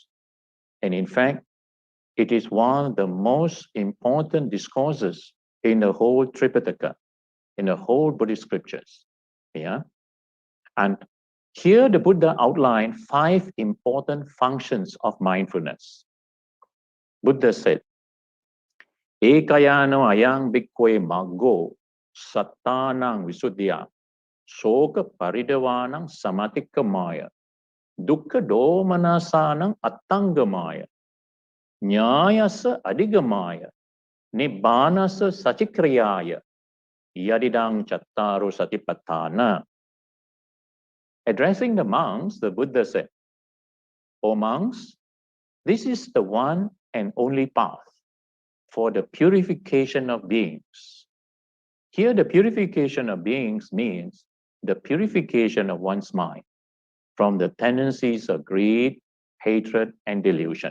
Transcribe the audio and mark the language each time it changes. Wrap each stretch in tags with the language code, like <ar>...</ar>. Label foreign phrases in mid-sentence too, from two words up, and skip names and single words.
<en>And in fact, it is one of the most important discourses in the whole Tripitaka, in the whole Buddhist scriptures. Yeah. And here the Buddha outlined 5 important functions of mindfulness. Buddha said,</en> <pi>Ekayano ayang bhikkwe maggo sattanang visuddhya soka paridavanang samatikkamaya dukkha domanasanang attangamaya nyayasa adigamaya nibbanasa sachikriyaya yadidang chattaru satipatthana.</pi> <en>Addressing the monks, the Buddha said, O monks, this is the one and only path for the purification of beings. Here, the purification of beings means the purification of one's mind from the tendencies of greed, hatred, and delusion.</en>